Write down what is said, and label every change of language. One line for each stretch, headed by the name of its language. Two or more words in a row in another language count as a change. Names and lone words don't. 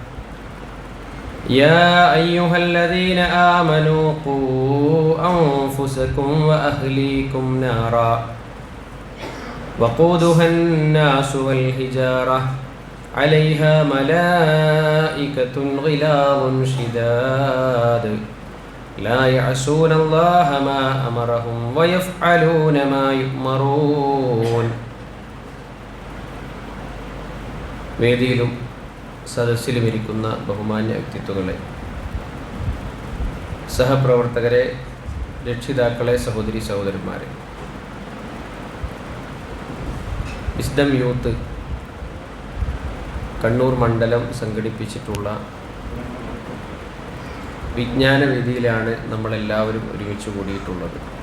Arabic: يا أيها الذين آمنوا قوا أنفسكم وأهليكم نارا وقودها الناس والحجارة عليها ملائكة غلاظ شداد لا يعصون الله ما أمرهم ويفعلون ما يؤمرون
Malayalam: വേദിയിലും സദസ്സിലും ഇരിക്കുന്ന ബഹുമാന്യ വ്യക്തിത്വങ്ങളെ, സഹപ്രവർത്തകരെ, രക്ഷിതാക്കളെ, സഹോദരി സഹോദരന്മാരെ, വിസ്ഡം യൂത്ത് കണ്ണൂർ മണ്ഡലം സംഘടിപ്പിച്ചിട്ടുള്ള വിജ്ഞാനവേദിയിലാണ് നമ്മളെല്ലാവരും ഒരുമിച്ച് കൂടിയിട്ടുള്ളത്.